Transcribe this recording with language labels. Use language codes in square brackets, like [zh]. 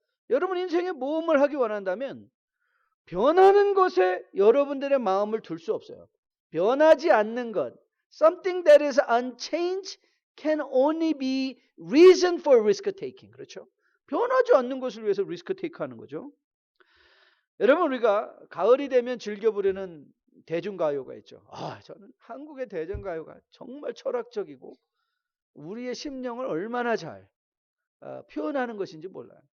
[ko] 여러분 인생에 모험을 하기 원한다면 변하는 것에 여러분들의 마음을 둘 수 없어요. 변하지 않는 것, [en] something that is unchanged can only be reason for risk taking. [ko] 그렇죠? 변하지 않는 것을 위해서 리스크 테이크하는 거죠. 여러분 우리가 가을이 되면 즐겨 부르는 대중가요가 있죠. 저는 한국의 대중가요가 정말 철학적이고 우리의 심령을 얼마나 잘 표현하는 것인지 몰라요.